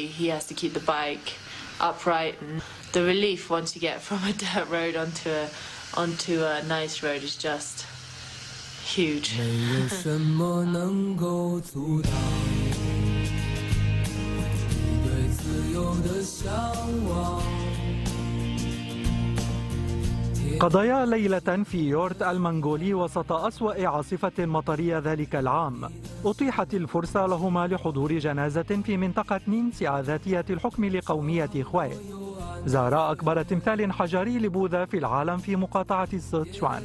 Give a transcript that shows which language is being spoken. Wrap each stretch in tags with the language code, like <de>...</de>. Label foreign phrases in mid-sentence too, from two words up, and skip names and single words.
<en>He has to keep the bike upright, and the relief once you get from a dirt road onto a nice road is just huge.</en> <zh>没有什么能够阻挡你对自由的向往。</zh> <ar>قضيا ليلة في يورت المنغولي وسط أسوأ عاصفة مطرية ذلك العام. أتيحت الفرصة لهما لحضور جنازة في منطقة نينسيا ذاتية الحكم لقومية خواي. زارا أكبر تمثال حجري لبوذا في العالم في مقاطعة سيتشوان.</ar>